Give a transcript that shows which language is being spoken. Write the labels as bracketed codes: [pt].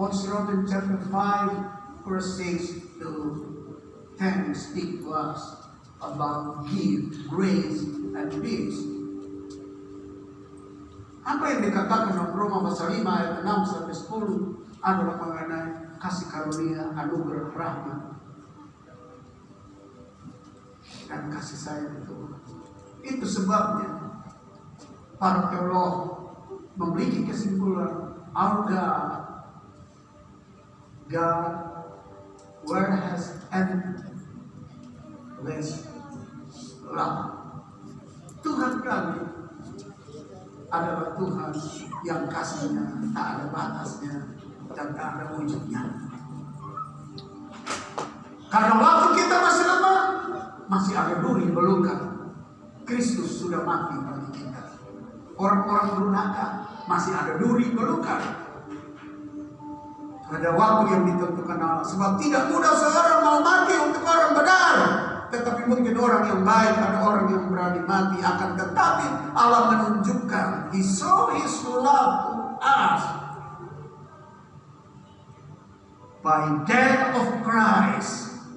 [en] Romans chapter 5, verse 6 to 10 speak to us about gift, grace, and peace. [id] Apa yang dikatakan dalam Roma pasal 5 ayat 6 sampai 10 adalah mengenai kasih karunia, anugerah, rahmat, dan kasih sayang Tuhan. Itu sebabnya para teolog memiliki kesimpulan, [en] our God, word has endless love. [id] Tuhan kami adalah Tuhan yang kasihnya tak ada batasnya dan tak ada wujudnya. Karena waktu kita masih lemah, masih ada duri belukar. Kristus sudah mati bagi kita. Orang-orang durhaka masih ada duri belukar. Ada waktu yang ditentukan Allah. Sebab tidak mudah seorang mau mati untuk orang benar. Tetapi mungkin orang yang baik, ada orang yang berani mati. Akan tetapi Allah menunjukkan, [en] He showed His love to us by death of Christ.